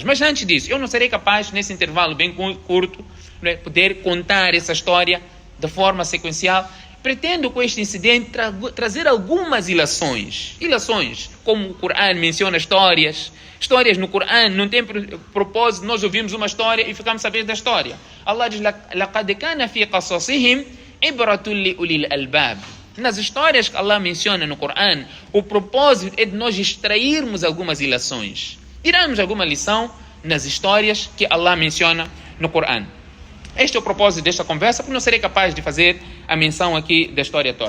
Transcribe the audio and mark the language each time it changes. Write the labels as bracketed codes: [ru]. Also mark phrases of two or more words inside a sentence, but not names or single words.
[pt] Mas antes disso, eu não serei capaz, nesse intervalo bem curto, não é, poder contar essa história de forma sequencial. Pretendo com este incidente trazer algumas ilações, como o Corão menciona histórias no Corão, não tem propósito nós ouvimos uma história e ficamos sabendo da história. Allah diz, [ar] لَقَدْ كَانَ فِي قَصَصِهِمْ عِبْرَةٌ لِأُولِي الْأَلْبَابِ. [pt] Nas histórias que Allah menciona no Corão, o propósito é de nós extrairmos algumas ilações. Tiramos alguma lição nas histórias que Allah menciona no Corão. Este é o propósito desta conversa, porque não serei capaz de fazer a menção aqui da história toda.